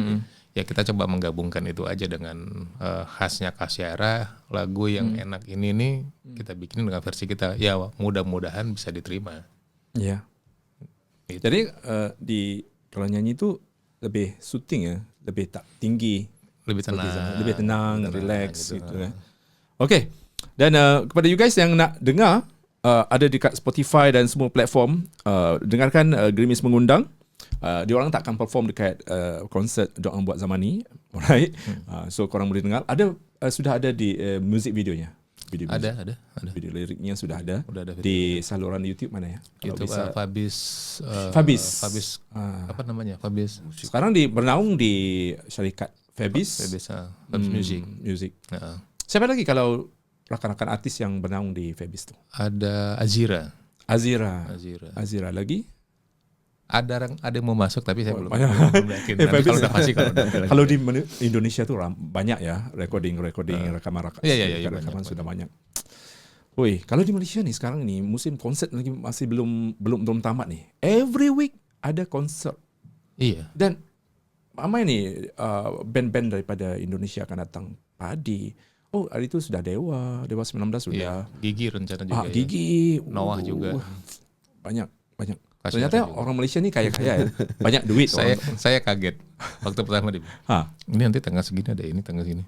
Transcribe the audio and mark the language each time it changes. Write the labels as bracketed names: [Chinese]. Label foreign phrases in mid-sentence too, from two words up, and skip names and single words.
[Indonesian] Ya kita coba menggabungkan itu aja dengan khasnya Kasyara, lagu yang enak ini nih kita bikin dengan versi kita. Ya mudah-mudahan bisa diterima. Iya. Gitu. [Malay] Jadi kalau nyanyi itu lebih soothing ya, lebih tak tinggi, Lebih tenang, relax [Indonesian] gitu. [Malay] gitu kan. Okey. Dan kepada [English] you guys [Malay] yang nak dengar ada dekat Spotify dan semua platform, dengarkan Gerimis Mengundang. Diorang tak akan perform dekat konsert Doang Buat Zaman Ni, alright. So korang boleh dengar. Sudah ada di [English] music videonya. [Malay] Video Ada. Video liriknya sudah ada. [Indonesian] Udah ada Di saluran YouTube mana ya? Kalau YouTube bisa. Fabis. Apa namanya? Fabis. [Malay] Sekarang bernaung di syarikat Fabis. Fabis Music. Music. Nah, Siapa lagi kalau rakan-rakan artis yang bernaung di Fabis tu? ada Azira. Azira lagi? [Indonesian] Ada yang mau masuk tapi saya belum yakin. Nanti Fabis. kalau udah pasti [Malay] Kalau di Indonesia tu banyak ya recording rekaman [Indonesian] Iya, rekaman sudah banyak. [Malay] Woi, kalau di Malaysia ni sekarang ni musim konsert lagi masih belum tamat ni. [English] Every week [Malay] ada konsert. [Indonesian] Iya. [Malay] Dan ramai ni band-band daripada Indonesia akan datang. Padi. [Indonesian] Oh, hari itu sudah Dewa 19 sudah. Iya. Gigi rencana juga. Gigi. Noah juga. Banyak. Kasyara Ternyata juga. [Malay] orang Malaysia ni kaya-kaya ya. Banyak duit. [Indonesian] Saya kaget waktu pertama dia. Ini nanti tanggal segini ada ini, tanggal segini.